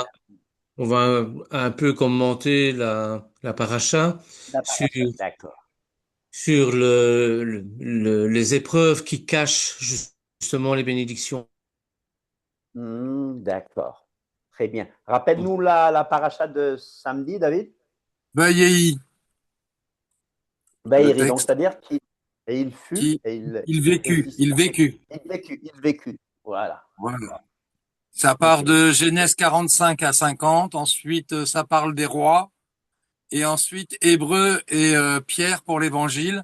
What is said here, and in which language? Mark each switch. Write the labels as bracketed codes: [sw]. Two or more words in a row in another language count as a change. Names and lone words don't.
[fr] va un peu commenter la paracha La paracha, d'accord. sur les épreuves qui cachent justement les bénédictions. D'accord. Très bien. Rappelle-nous la paracha de samedi, David. Vayehi. Vayehi, Le donc texte. c'est-à-dire qu'il fut, Il vécut. Il vécut. Voilà. Voilà. Ça part de Genèse 45 à 50. Ensuite, ça parle des rois. Et ensuite, Hébreu et Pierre pour l'évangile.